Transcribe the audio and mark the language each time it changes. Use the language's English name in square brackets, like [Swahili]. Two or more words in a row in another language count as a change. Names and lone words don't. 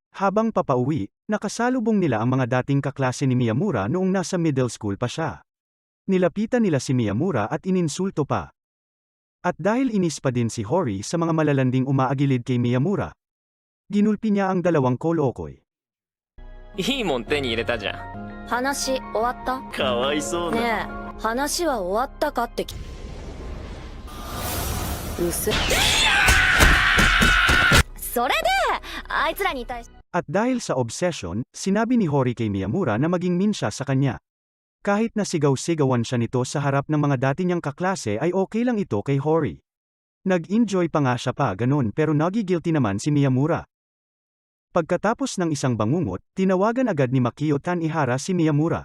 [Filipino] Habang papauwi, nakasalubong nila ang mga dating kaklase ni Miyamura noong nasa middle school pa siya. Nilapitan nila si Miyamura at ininsulto pa. At dahil inis pa din si Hori sa mga malalanding umaagilid kay Miyamura, ginulpi niya ang dalawang kolokoy. [Japanese] いいもん手に入れたじゃん。話終わった？かわいそうな。ねえ、話は終わったかってうせそれであいつらに対し [Filipino] At dahil sa obsession, sinabi ni Hori kay Miyamura na maging mean siya sa kanya. Kahit na sigaw-sigawan siya nito sa harap ng mga dati niyang kaklase ay okay lang ito kay Hori. Nag-enjoy pa nga siya pa ganun pero nagigilty naman si Miyamura. Pagkatapos ng isang bangungot, tinawagan agad ni Makio Tanihara si Miyamura.